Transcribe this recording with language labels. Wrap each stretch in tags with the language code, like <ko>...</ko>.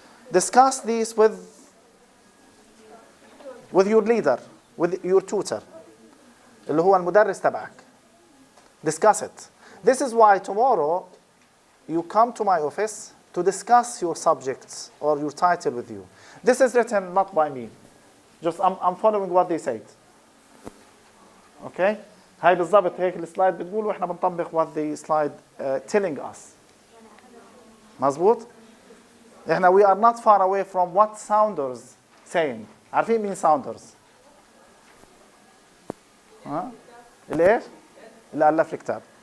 <en>Discuss these with your leader, with your tutor,</en> <ar>اللي هو المدرس تبعك.</ar> <en>Discuss it. This is why tomorrow you come to my office to discuss your subjects or your title with you. This is written not by me. Just I'm following what they said. Okay?</en> <ar>هاي بالضبط هيك السلايد بتقول واحنا بنطبق</ar> <en>what the slide telling us.</en> <ar>مظبوط؟ احنا</ar> <en>we are not far away from what Saunders saying.</en> <ar>عارفين مين Saunders؟ ها؟ اللي ايش؟ اللي ألف الكتاب.</ar>